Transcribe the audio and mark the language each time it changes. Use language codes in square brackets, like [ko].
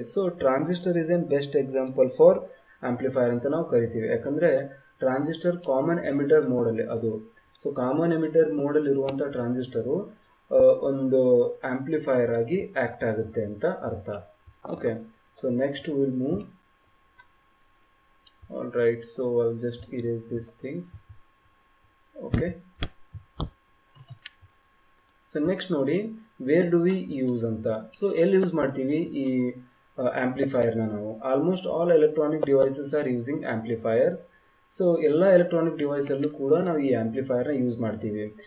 [en] so transistor is an best example for amplifier [kn] ಅಂತ ನಾವು ಕರಿತೀವಿ. ಯಾಕಂದರೆ ಟ್ರಾನ್ಸಿಸ್ಟರ್ ಕಾಮನ್ ಎಮಿಟರ್ ಮೋಡಲ್ಲಿ ಅದು. ಸೊ ಕಾಮನ್ ಎಮಿಟರ್ ಮೋಡಲ್ಲಿ ಇರುವಂಥ ಟ್ರಾನ್ಸಿಸ್ಟರು ಒಂದು ಆ್ಯಂಪ್ಲಿಫೈಯರ್ ಆಗಿ ಆ್ಯಕ್ಟ್ ಆಗುತ್ತೆ ಅಂತ ಅರ್ಥ. [en] Okay, so next will move. Alright, so I'll just erase these things. [kn] Okay, so next ನೋಡಿ [en] where do we use [kn] ಅಂತ. ಸೊ ಎಲ್ಲಿ ಯೂಸ್ ಮಾಡ್ತೀವಿ ಈ ಆ್ಯಂಪ್ಲಿಫೈರ್ನ ನಾವು [en] Almost all electronic devices are using amplifiers. [kn] So ಎಲ್ಲ ಎಲೆಕ್ಟ್ರಾನಿಕ್ ಡಿವೈಸಲ್ಲೂ ಕೂಡ ನಾವು ಈ ಆ್ಯಂಪ್ಲಿಫೈರ್ನ ಯೂಸ್ ಮಾಡ್ತೀವಿ.